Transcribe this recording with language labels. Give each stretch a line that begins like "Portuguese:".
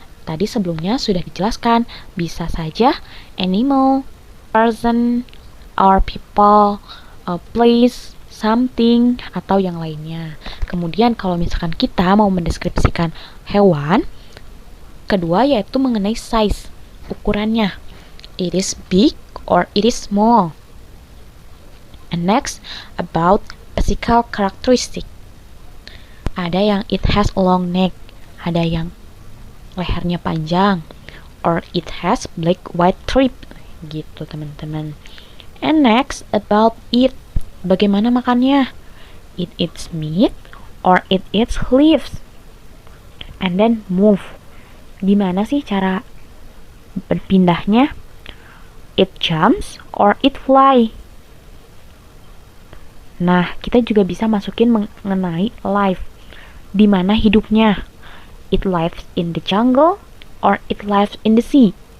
Indonesian: Tadi sebelumnya sudah dijelaskan, bisa saja
English: animal, person, or people, place, something,
Indonesian: atau yang lainnya. Kemudian kalau misalkan kita mau mendeskripsikan hewan, kedua yaitu mengenai size, ukurannya.
English: It is big or it is small. And next, about physical characteristic.
Indonesian: Ada yang
English: it has a long neck,
Indonesian: ada yang lehernya panjang,
English: or it has black white strip,
Indonesian: gitu teman-teman.
English: And next, about it.
Indonesian: Bagaimana makannya?
English: It eats meat or it eats leaves. And then move.
Indonesian: Gimana sih cara berpindahnya?
English: It jumps or it fly.
Indonesian: Nah, kita juga bisa masukin mengenai life. Di mana hidupnya?
English: It lives in the jungle or it lives in the sea.